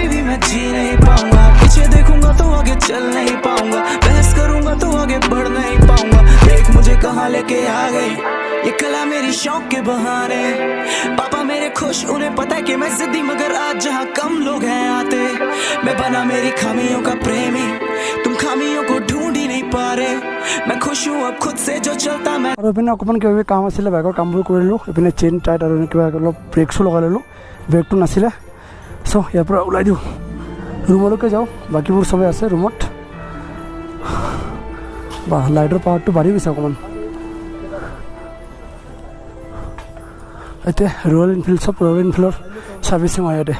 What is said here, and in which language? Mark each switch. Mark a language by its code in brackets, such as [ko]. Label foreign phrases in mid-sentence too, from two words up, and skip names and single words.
[hi] भी मैं जी नहीं पाऊंगा पीछे देखूंगा तो आगे चल नहीं पाऊंगा बहस करूंगा तो आगे बढ़ नहीं पाऊंगा देख मुझे कहाँ लेके आ गई ये कला मेरी शौक के बहाने पापा मेरे खुश उन्हें पता है कि मैं जिद्दी मगर आज जहाँ कम लोग हैं आते मैं बना मेरी खामियों का प्रेमी तुम खामियों को ढूंढ ही नहीं पा रहे मैं खुश हूँ अब खुद से जो चलता मैं [as] আৰু এইপিনে অকণমান কিবা কিবি কাম আছিলে বাইকৰ কামবোৰ কৰিলোঁ এইপিনে [en] chain tight [as] আৰু কিবা অলপ ব্ৰেকছো লগাই ল'লোঁ ব্ৰেকটো নাছিলে চ' ইয়াৰ পৰা ওলাই দিওঁ ৰুমলৈকে যাওঁ, বাকীবোৰ চবেই আছে ৰুমত। বাহ, লাইটৰ পাৱাৰটো বাঢ়ি গৈছে অকণমান। এতিয়া ৰয়েল এনফিল্ড, চব ৰয়েল এনফিল্ডৰ ছাৰ্ভিচিং হয় ইয়াতে।